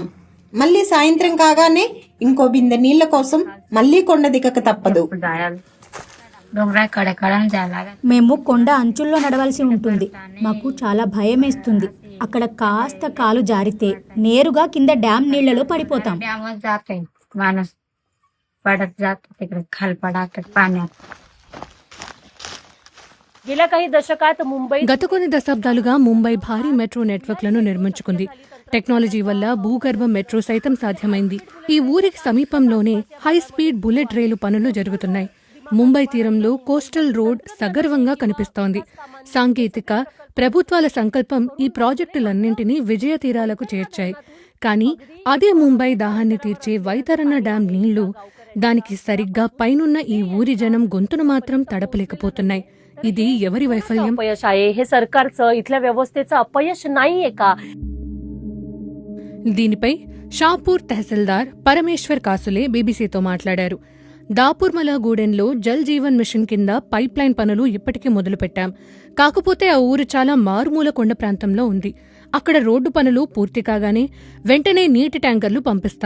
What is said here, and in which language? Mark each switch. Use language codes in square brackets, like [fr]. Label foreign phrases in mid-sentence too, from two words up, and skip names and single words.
[te] మళ్ళీ సాయంత్రం కాగానే ఇంకో బిందె నీళ్ల కోసం మళ్ళీ కొండ దిగక తప్పదు. మేము కొండ అంచుల్లో నడవాల్సి ఉంటుంది. మాకు చాలా భయమేస్తుంది. అక్కడ కాస్త కాలు జారితే నేరుగా కింద డ్యామ్ నీళ్లలో పడిపోతాం. [mr] माणूस पडत जातो तिकडे खालपडात पाण्यात. गेल्या काही दशकात मुंबई [te] గత కొన్ని దశాబ్దాలుగా ముంబై భారీ మెట్రో నెట్వర్క్లను నిర్మించుకుంది. టెక్నాలజీ వల్ల భూగర్భ మెట్రో సైతం సాధ్యమైంది. ఈ ఊరికి సమీపంలోనే [en] high speed bullet [te] రైలు పనులు జరుగుతున్నాయి. ముంబై తీరంలో [en] coastal road [te] సగర్వంగా కనిపిస్తోంది. సాంకేతిక, ప్రభుత్వాల సంకల్పం ఈ ప్రాజెక్టులన్నింటినీ విజయ తీరాలకు చేర్చాయి. కానీ అదే ముంబై దాహాన్ని తీర్చే వైతరణ డ్యాం నీళ్లు దానికి సరిగ్గా పైనున్న ఈ ఊరి జనం గొంతును మాత్రం తడపలేకపోతున్నాయి. ఇది ఎవరి వైఫల్యం? [mr] अपयश आहे हे सरकारचं, इथल्या व्यवस्थेचं अपयश नाहीये का? [te] దీనిపై షాపూర్ తహసీల్దార్ పరమేశ్వర్ కాసులే బీబీసీతో మాట్లాడారు. దాపూర్మల గూడెంలో జల్ జీవన్ మిషన్ కింద [en] pipeline [te] పనులు ఇప్పటికే మొదలుపెట్టాం. కాకపోతే ఆ ఊరు చాలా మారుమూల కొండ ప్రాంతంలో ఉంది. అక్కడ రోడ్డు పనులు పూర్తి కాగానే వెంటనే నీటి ట్యాంకర్లు పంపిస్తాం.